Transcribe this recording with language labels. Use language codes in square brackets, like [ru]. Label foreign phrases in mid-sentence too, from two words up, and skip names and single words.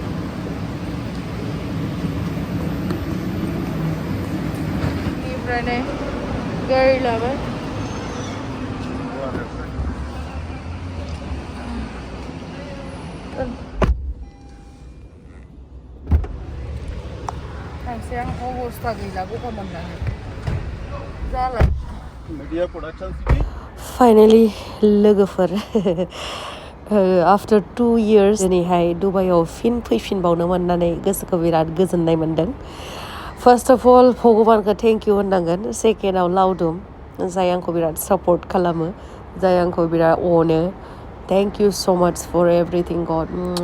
[brx] बेनिफ्राय नै गारि लाबाय एसे आं अबस्था गैला गगा मोननानै जाला [en] Media production city. [brx] फाइनालि लोगोफोर [en] after 2 years [brx] दिनैहाय दुबाइयाव फिन फैफिनबावनो मोननानै गोसोखौ बिराद गोजोननाय मोनदों [en] first of all [brx] भगबानखौ [en] thank you [brx] होननांगोन सेकेन्डआव लावदुम जाय आंखौ बिराद सापर्ट खालामो जाय आंखौ बिराद अनो [en] thank you so much for everything god